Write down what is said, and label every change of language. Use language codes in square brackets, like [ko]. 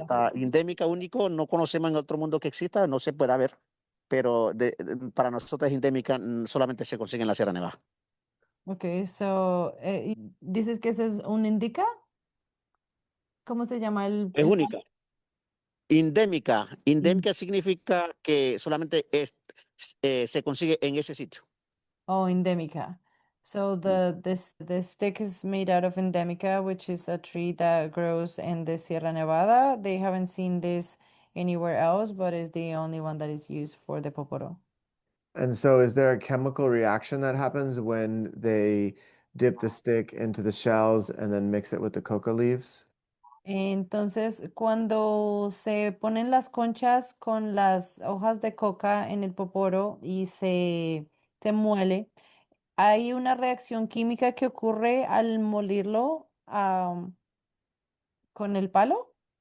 [es] mata endémica único, no conocemos en otro mundo que exista, no se puede ver, pero para nosotros es endémica, solamente se consigue en la Sierra Nevada. [en] Ok, so, [es] ¿dices que ese es un indica? ¿Cómo se llama Es única. Endémica. in- Endémica significa que solamente se consigue en ese sitio. [en] oh, Endemica. So Mm. the stick is made out of Endemica, which is a tree that grows in the Sierra Nevada. They haven't seen this anywhere else, but it's the only one that is used for the poporo. And so, is there a chemical reaction that happens when they dip the stick into the shells and then mix it with the coca leaves? [es] Entonces, cuando se ponen las conchas con las hojas de coca en el poporo y se muele, hay una reacción química que ocurre al molirlo con el palo.